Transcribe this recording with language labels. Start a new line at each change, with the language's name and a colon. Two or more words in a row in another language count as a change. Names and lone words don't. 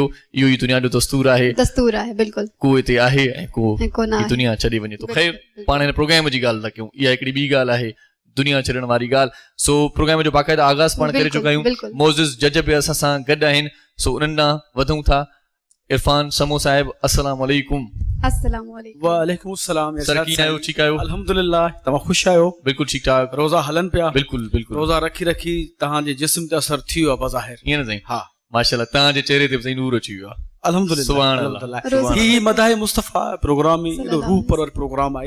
Sindhi: इहो ई दुनिया जो दस्तूर आहे। को हिते आहे ऐं को दुनिया छॾे वञे थो। ख़ैर, पाण हिन प्रोग्राम जी ॻाल्हि था कयूं, इहा हिकिड़ी ॿी ॻाल्हि आहे दुनिया छॾण वारी ॻाल्हि। सो प्रोग्राम जो बाक़ाइदा आगाज़ पाण करे चुका आहियूं। मोज़िज़ जज बि असां सां गॾु आहिनि, सो उन्हनि ॾांहुं वधूं था। इरफान समो साहिब,
Arabic: السلام عليكم. وعليكم السلام.
Sindhi: सर कीअं आहियो? ठीकु आहियो? अल्हम्दुलिल्लाह। तव्हां ख़ुशि आहियो? बिल्कुलु ठीकु ठाक। रोज़ा हलनि पिया? बिल्कुलु बिल्कुलु। रोज़ा रखी तव्हांजे जिस्म ते असर थी वियो आहे बज़ाहिर? ईअं न साईं? हा माशाअल्लाह, तव्हांजे चेहरे ते बि नूर अची वियो आहे। अल्हम्दुलिल्लाह। ही मदाह मुस्तफ़ा प्रोग्राम में एॾो रूह परवर प्रोग्राम आहे।